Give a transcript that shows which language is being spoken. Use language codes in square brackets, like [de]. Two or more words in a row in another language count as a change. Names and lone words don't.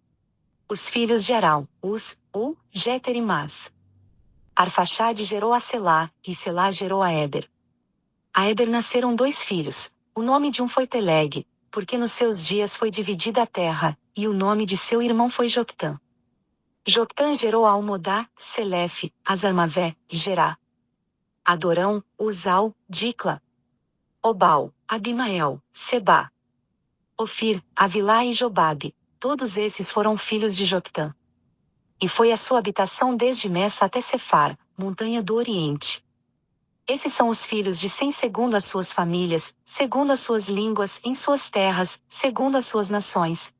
[pt] Os filhos de Arão: Uz, U, Jéter e Mas. Arfaxade gerou a Selá, e Selá gerou a Éber. A Éber nasceram 2 filhos, o nome de um foi Peleg, porque nos seus dias foi dividida a terra, e o nome de seu irmão foi Joctã. Joctã gerou a Almodá, Selefe, Azarmavé, e Gerá. Adorão, Uzal, Dicla, Obal, Abimael, Seba, Ofir, Avilá e Jobabe, todos esses foram filhos de Joctã. E foi a sua habitação desde Messa até Cefar, montanha do Oriente. Esses são os filhos de Sem segundo as suas famílias, segundo as suas línguas, em suas terras, segundo as suas nações.